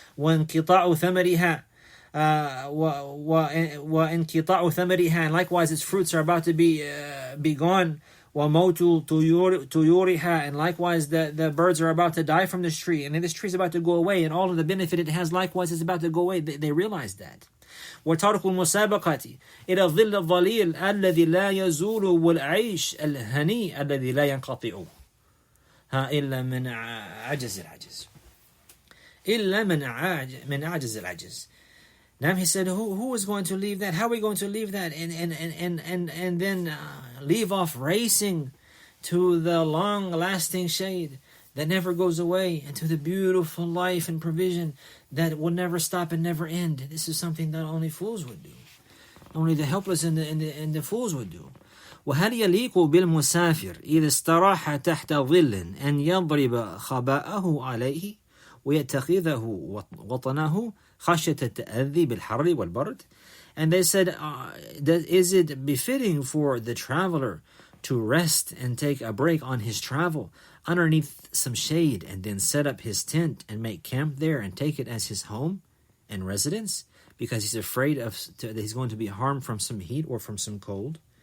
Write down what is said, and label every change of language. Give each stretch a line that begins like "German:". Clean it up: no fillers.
Arabic: وَانْقِطَاعُ ثَمَرِهَا وَانْقِطَاعُ ثَمَرِهَا.
English: And likewise its fruits are about to be gone.
Arabic: وَمَوْتُ طُيُورِهَا.
English: And likewise the birds are about to die from this tree. And this tree is about to go away. And all of the benefit it has likewise is about to go away. They realize that.
Arabic: وترك المسابقة إلى الظل الظليل الذي لا يزول والعيش الهني الذي لا ينقطع. إلا من عجز العجز. إلا من عجز العجز.
English: Now he said, who is going to leave that? How are we going to leave that and then leave off racing to the long-lasting shade that never goes away, and to the beautiful life and provision that will never stop and never end? This is something that only fools would do. Only the helpless and the fools would do.
Arabic: وهل يليق بالمسافر إذا استراح تحت ظل أن يضرب خباءه عليه ويتخذه وطنه خشية التأذي بالحر والبرد?
English: And they said, is it befitting for the traveler to rest and take a break on his travel underneath some shade and then set up his tent and make camp there and take it as his home and residence because he's afraid that he's going to be harmed from some heat or from some cold?